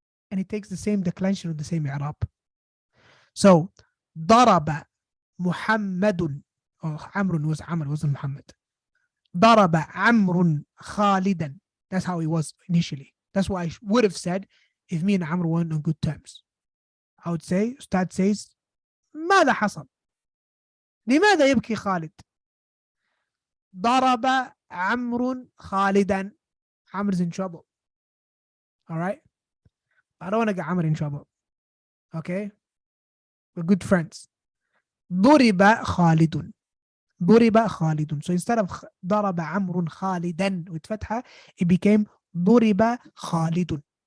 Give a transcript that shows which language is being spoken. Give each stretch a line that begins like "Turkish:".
English: And it takes the same declension of the same i'rab. So,
Arabic: ضرب محمد,
English: or Amr was Amr, wasn't Muhammad.
Arabic: ضرب عمرو خالدا.
English: That's how it was initially. That's why I would have said if me and Amr weren't on good terms. I would say, Ustad says,
Arabic: ماذا حصل؟ لماذا يبكي خالد؟ ضرب عمرو خالدا.
English: Amr's in trouble. All right? I don't want to get Amr in trouble. Okay? We're good friends.
Arabic: ضرب خالد. ضرب خالد.
English: So instead of
Arabic: ضرب عمرو خالدا
English: with fatha, it became ضرب خالد.